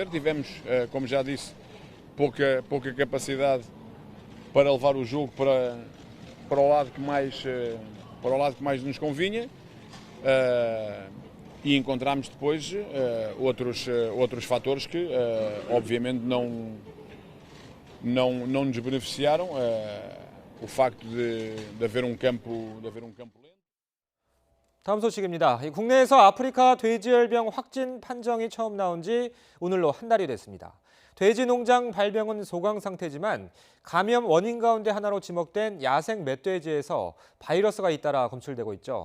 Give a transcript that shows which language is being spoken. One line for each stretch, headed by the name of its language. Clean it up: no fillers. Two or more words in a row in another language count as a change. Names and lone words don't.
Portuguese: Tivemos, como já disse, pouca capacidade para levar o jogo para o lado que mais nos convinha. E encontramos depois outros fatores que obviamente não nos beneficiaram. O facto de haver um campo lento.
Korean: 다음 소식입니다. 국내에서 아프리카 돼지열병 확진 판정이 처음 나온 지 오늘로 한 달이 됐습니다. 돼지 농장 발병은 소강 상태지만 감염 원인 가운데 하나로 지목된 야생 멧돼지에서 바이러스가 잇따라 검출되고 있죠.